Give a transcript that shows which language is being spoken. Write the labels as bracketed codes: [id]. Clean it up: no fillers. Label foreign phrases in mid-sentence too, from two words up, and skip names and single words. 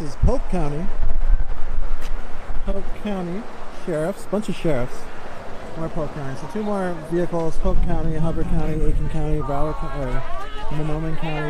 [en] Polk County. Polk County sheriffs, bunch of sheriffs. More Polk County. So 2 more vehicles, Polk County, Hubbard County, Aiken County, Broward County, Monoman County.